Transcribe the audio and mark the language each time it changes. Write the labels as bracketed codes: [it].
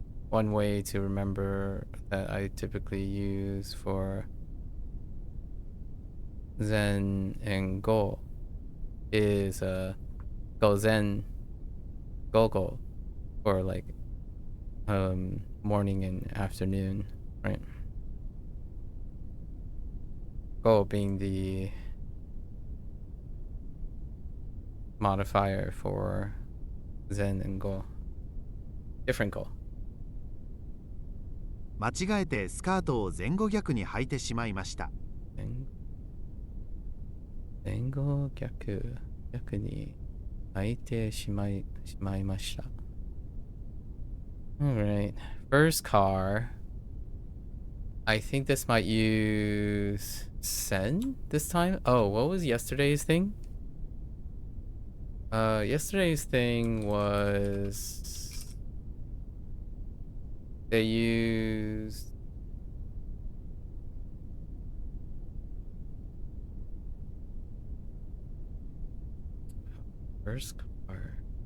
[en] One way to remember that I typically use for Zen and go is go Zen, go, or like morning and afternoon, right? Go being the modifier for Zen and go. Different go. [ja] 間違えてスカートを前後逆に履いてしまいました。前後逆に履いてしまいました。 [en] Alright. First car. I think this might use sen this time. Oh, what was yesterday's thing? Yesterday's thing was they used first car.